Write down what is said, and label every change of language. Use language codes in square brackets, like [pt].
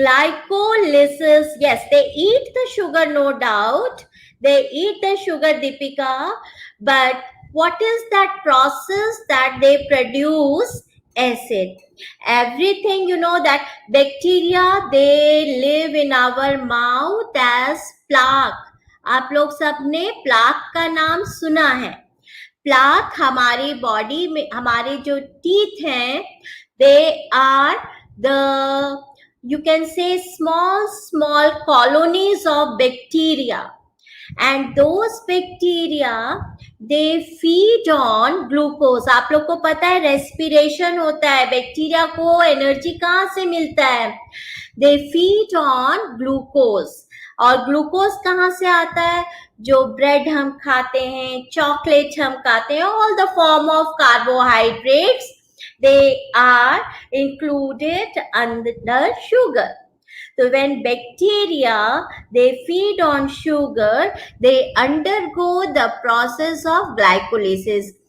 [en] Glycolysis, yes, they eat the sugar, no doubt. They eat the sugar, Deepika. But what is that process that they produce? Acid. Everything you know that bacteria, they live in our mouth as plaque. [hi] आप लोग सबने plaque का नाम सुना है. Plaque हमारी body में, हमारे जो टीथ हैं, [en] they are the, you can say, small colonies of bacteria, and those bacteria they feed on glucose. [hi] आप लोग को पता है रेस्पिरेशन होता है, बैक्टीरिया को एनर्जी कहाँ से मिलता है? [en] they feed on glucose. [hi] और ग्लूकोज कहाँ से आता है? जो ब्रेड हम खाते हैं, [en] Chocolate हम खाते हैं, all the form of carbohydrates, they are included under sugar. So when bacteria, they feed on sugar, they undergo the process of glycolysis.